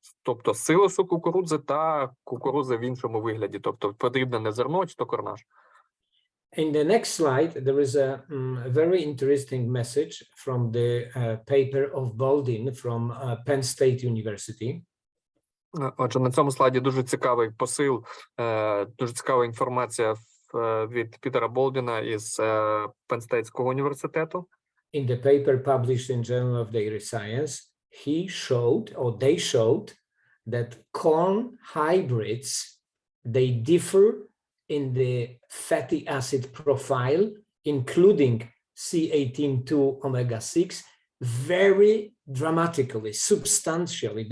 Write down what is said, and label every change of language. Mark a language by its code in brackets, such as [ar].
[uk] Тобто силосу кукурудзи та кукурудзи в іншому вигляді, тобто подрібнене зерно чи то корнаш. [en] In the next slide, there is a very interesting message from the paper of Baldwin from Penn State University. [uk] Отже, на цьому слайді дуже цікавий посил, дуже цікава інформація від Пітера Болдіна із Пенстейтського університету. [en] In the paper published in Journal of Dairy Science, they showed that corn hybrids, they differ in the fatty acid profile, including C18-2 omega-6, very dramatically, substantially.